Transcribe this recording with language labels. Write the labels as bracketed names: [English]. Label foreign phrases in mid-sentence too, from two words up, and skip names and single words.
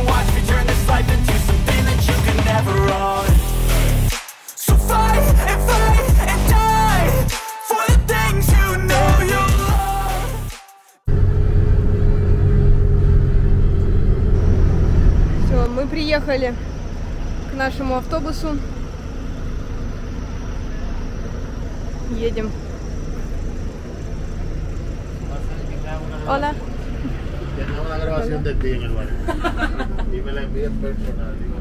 [English] Watch me turn this life into something that you can never own. So fight and die for the things you know you love. [Russian] Все, мы приехали к нашему автобусу. Едем. [Spanish] Hola. Tengo una grabación de ti en el barrio. Y me la envías personal.